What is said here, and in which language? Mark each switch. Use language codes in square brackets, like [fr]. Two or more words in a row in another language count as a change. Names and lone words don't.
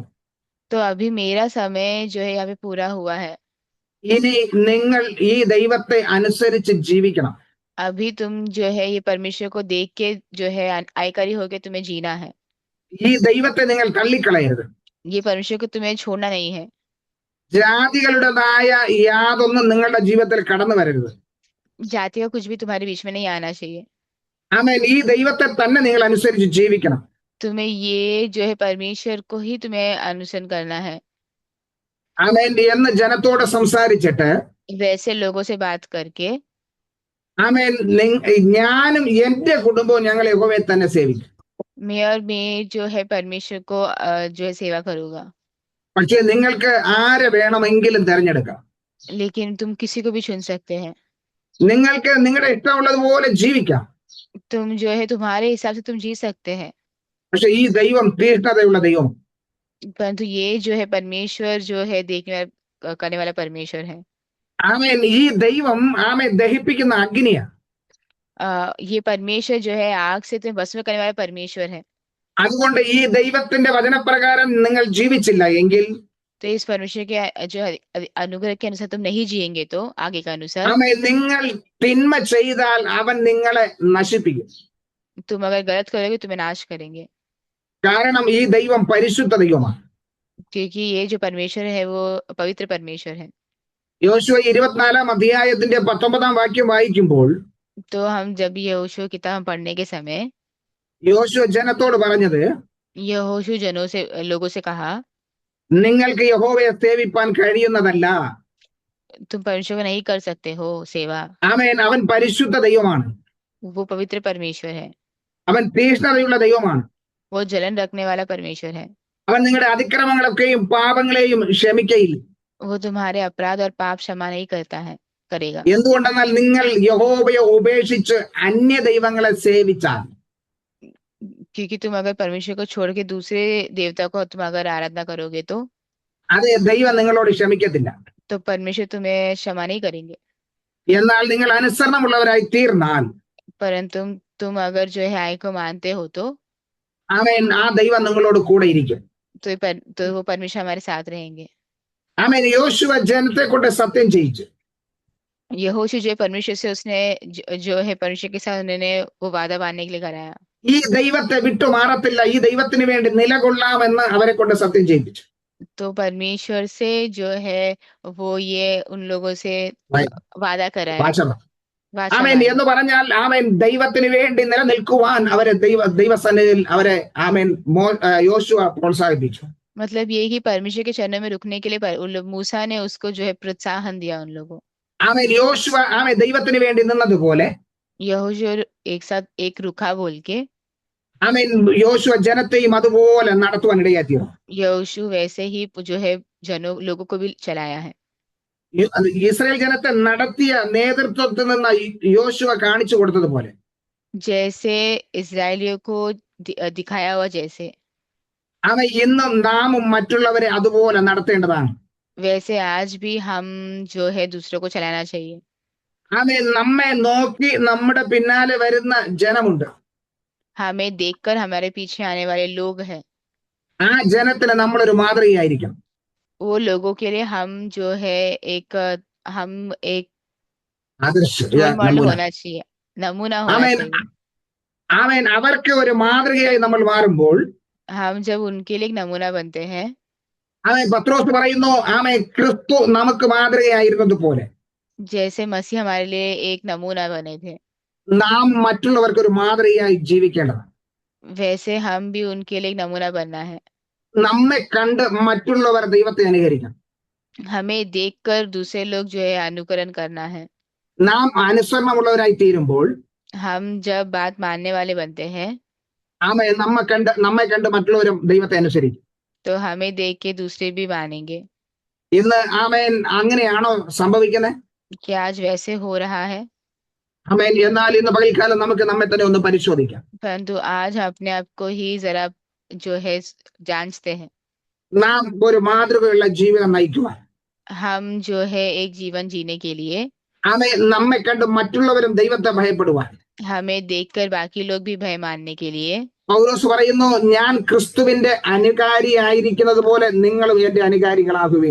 [hi] तो अभी मेरा समय जो है यहाँ पे पूरा हुआ है. [ml] ഇനി നിങ്ങൾ ഈ ദൈവത്തെ അനുസരിച്ച് ജീവിക്കണം. [hi] अभी तुम जो है ये परमेश्वर को देख के जो है आयकारी होके तुम्हें जीना है. [ml] ഈ ദൈവത്തെ നിങ്ങൾ തള്ളിക്കളയരുത്. [hi] ये परमेश्वर को तुम्हें छोड़ना नहीं है. [ml] ജാതികളുടേതായ യാതൊന്നും നിങ്ങളുടെ ജീവിതത്തിൽ കടന്നു വരരുത്. [hi] जाति का कुछ भी तुम्हारे बीच में नहीं आना चाहिए. [ml] ആമേൻ. ഈ ദൈവത്തെ തന്നെ നിങ്ങൾ അനുസരിച്ച് ജീവിക്കണം. [hi] तुम्हें ये जो है परमेश्वर को ही तुम्हें अनुसरण करना है. [ml] ആമേൻ എന്ന് ജനത്തോട് സംസാരിച്ചിട്ട് [hi] वैसे लोगों से बात करके [ml] ആമേൻ ഞാനും എന്റെ കുടുംബവും ഞങ്ങൾ യഹോവയെ തന്നെ സേവിക്കും. [hi] मैं और मैं जो है परमेश्वर को जो है सेवा करूंगा. [ml] പക്ഷെ നിങ്ങൾക്ക് ആരെ വേണമെങ്കിലും തിരഞ്ഞെടുക്കാം. [hi] लेकिन तुम किसी को भी चुन सकते हैं. [ml] നിങ്ങൾക്ക് നിങ്ങളുടെ ഇഷ്ടമുള്ളതുപോലെ ജീവിക്കാം. [hi] तुम जो है तुम्हारे हिसाब से तुम जी सकते हैं. [ml] പക്ഷെ ഈ ദൈവം തീഷ്ണതയുള്ള ദൈവം. [hi] परंतु ये जो है परमेश्वर जो है देखने वाला करने वाला परमेश्वर है. [ml] ആമേൻ. ഈ ദൈവം ദഹിപ്പിക്കുന്ന അഗ്നിയാ. [hi] ये परमेश्वर जो है आग से तुम्हें भस्म करने वाला परमेश्वर है. [ml] അതുകൊണ്ട് ഈ ദൈവത്തിന്റെ വചനപ്രകാരം നിങ്ങൾ ജീവിച്ചില്ല എങ്കിൽ [hi] तो इस परमेश्वर के जो अनुग्रह के अनुसार तुम नहीं जिएंगे तो आगे का अनुसार [ml] നിങ്ങൾ തിന്മ ചെയ്താൽ അവൻ നിങ്ങളെ നശിപ്പിക്കും. [hi] तुम अगर गलत करोगे तुम्हें नाश करेंगे. [ml] കാരണം ഈ ദൈവം പരിശുദ്ധ ദൈവമാണ്. [hi] क्योंकि ये जो परमेश्वर है वो पवित्र परमेश्वर है. [ml] യോശുവ 24 അധ്യായത്തിന്റെ 19 വാക്യം വായിക്കുമ്പോൾ [hi] तो हम जब यहोशू किताब हम पढ़ने के समय [ml] യോശുവ ജനത്തോട് പറഞ്ഞത് [hi] यहोशू जनों से लोगों से कहा [ml] നിങ്ങൾക്ക് യഹോവയെ സേവിപ്പാൻ കഴിയുന്നതല്ല. [hi] तुम परमेश्वर को नहीं कर सकते हो सेवा. [ml] ആമേൻ. അവൻ പരിശുദ്ധ ദൈവമാണ്. [hi] वो पवित्र परमेश्वर है. [ml] അവൻ തീഷ്ണതയുള്ള ദൈവമാണ്. [hi] वो जलन रखने वाला परमेश्वर है. [ml] അവൻ നിങ്ങളുടെ അതിക്രമങ്ങളൊക്കെയും പാപങ്ങളെയും ക്ഷമിക്കയില്ല. [hi] वो तुम्हारे अपराध और पाप क्षमा नहीं करता है करेगा. [ml] എന്തുകൊണ്ടെന്നാൽ നിങ്ങൾ യഹോവയെ ഉപേക്ഷിച്ച് അന്യ ദൈവങ്ങളെ സേവിച്ചാൽ [hi] क्योंकि तुम अगर परमेश्वर को छोड़ के दूसरे देवता को तुम अगर आराधना करोगे तो [ml] അത് ദൈവം നിങ്ങളോട് ക്ഷമിക്കത്തില്ല. [hi] परमेश्वर तुम्हें क्षमा नहीं करेंगे. [ml] എന്നാൽ നിങ്ങൾ അനുസരണമുള്ളവരായി തീർന്നാൽ [hi] परंतु तुम अगर जो है आय को मानते हो तो [ml] ആമേൻ. ആ ദൈവം നിങ്ങളോട് കൂടെ ഇരിക്കും. [hi] तो वो परमेश्वर हमारे साथ रहेंगे. [ml] ആമേൻ. യോശുവ ജനത്തെ കൊണ്ട് സത്യം ചെയ്യിച്ചു. [hi] यहोशू जो है परमेश्वर से उसने जो है परमेश्वर के साथ उन्होंने वो वादा बांधने के लिए कराया। [ml] ഈ ദൈവത്തെ വിട്ടു മാറത്തില്ല, ഈ ദൈവത്തിന് വേണ്ടി നിലകൊള്ളാമെന്ന് അവരെ കൊണ്ട് സത്യം ചെയ്യിപ്പിച്ചു. [hi] तो परमेश्वर से जो है वो ये उन लोगों से [ml] വാ- [hi] वादा कराया, [ml] വാചകം. [hi] वाचा [ml] ആമേൻ [hi] बांधा। [ml] എന്ന് പറഞ്ഞാൽ ആമേൻ ദൈവത്തിന് വേണ്ടി നിലനിൽക്കുവാൻ അവരെ ദൈവസന്നിധിയിൽ അവരെ ആമേൻ യോശുവ പ്രോത്സാഹിപ്പിച്ചു. [hi] मतलब ये कि परमेश्वर के चरणों में रुकने के लिए मूसा ने उसको जो है प्रोत्साहन दिया उन लोगों। [ml] ആമേൻ. യോശുവ ആമേൻ ദൈവത്തിന് വേണ്ടി നിന്നതുപോലെ [hi] यहोशू एक साथ एक रुखा बोल के [ml] ആമേൻ യോശുവ ജനത്തെയും അതുപോലെ നടത്തുവാൻ ഇടയാക്കിയിരുന്നു. [hi] यहोशू वैसे ही जो है जनों लोगों को भी चलाया है। [ml] ഇസ്രായേൽ ജനത്തെ നടത്തിയ നേതൃത്വത്തിൽ നിന്ന് യോശുവ കാണിച്ചു കൊടുത്തതുപോലെ [hi] जैसे इसराइलियों को दिखाया हुआ जैसे, [ml] അവ ഇന്നും നാമും മറ്റുള്ളവരെ അതുപോലെ നടത്തേണ്ടതാണ്. [hi] वैसे आज भी हम जो है दूसरों को चलाना चाहिए। [ml] ആമേൻ. നമ്മെ നോക്കി നമ്മുടെ പിന്നാലെ വരുന്ന ജനമുണ്ട്. [hi] हमें देखकर हमारे पीछे आने वाले लोग हैं, [ml] ആ ജനത്തിന് നമ്മളൊരു മാതൃകയായിരിക്കണം. [hi] वो लोगों के लिए हम जो है हम एक [ml] ആദർശ [en] role model [ml] നമൂന. [hi] होना चाहिए, नमूना होना [ml] ആമേൻ. [hi] चाहिए। [ml] ആമേൻ. അവർക്ക് ഒരു മാതൃകയായി നമ്മൾ മാറുമ്പോൾ [hi] हम जब उनके लिए एक नमूना बनते हैं, [ml] ആമേൻ പത്രോസ് പറയുന്നു, ആമേൻ ക്രിസ്തു നമുക്ക് മാതൃകയായിരുന്നത് പോലെ [hi] जैसे मसीह हमारे लिए एक नमूना बने थे, [ml] നാം മറ്റുള്ളവർക്ക് ഒരു മാതൃകയായി ജീവിക്കേണ്ടതാണ്. [hi] वैसे हम भी उनके लिए एक नमूना बनना है। [ml] നമ്മെ കണ്ട് മറ്റുള്ളവർ ദൈവത്തെ അനുകരിക്കണം. [hi] हमें देखकर दूसरे लोग जो है अनुकरण करना है। [ml] നാം അനുസരണമുള്ളവരായി തീരുമ്പോൾ [hi] हम जब बात मानने वाले बनते हैं [ml] ആമേൻ നമ്മെ കണ്ട് മറ്റുള്ളവരും ദൈവത്തെ അനുസരിക്കും. [hi] तो हमें देख के दूसरे भी मानेंगे। [ml] ഇന്ന് ആമേൻ അങ്ങനെയാണോ സംഭവിക്കുന്നത്? [hi] क्या आज वैसे हो रहा है? [ml] ആമേൻ. എന്നാൽ ഇന്ന് പകൽക്കാലം നമുക്ക് നമ്മെ തന്നെ ഒന്ന് പരിശോധിക്കാം. [hi] परंतु आज हम अपने आप को ही जरा जो है जांचते हैं। [ml] നാം ഒരു മാതൃകയുള്ള ജീവിതം നയിക്കുവാൻ [hi] हम जो है एक जीवन जीने के लिए [ml] ആമേൻ നമ്മെ കണ്ട് മറ്റുള്ളവരും ദൈവത്തെ ഭയപ്പെടുവാൻ [hi] हमें देखकर बाकी लोग भी भय मानने के लिए [ml] പൗലോസ് പറയുന്നു, ഞാൻ ക്രിസ്തുവിന്റെ അനുകാരിയായിരിക്കുന്നത് പോലെ നിങ്ങളും എന്റെ അനുകാരികളാകുവീൻ.